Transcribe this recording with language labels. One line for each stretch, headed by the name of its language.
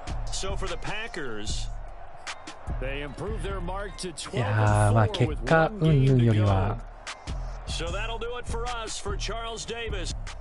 English: So for the Packers, they improved their mark to 12.
Japanese: いやー、まあ結果うんぬんよりは。
English: So that'll do it for us for Charles Davis.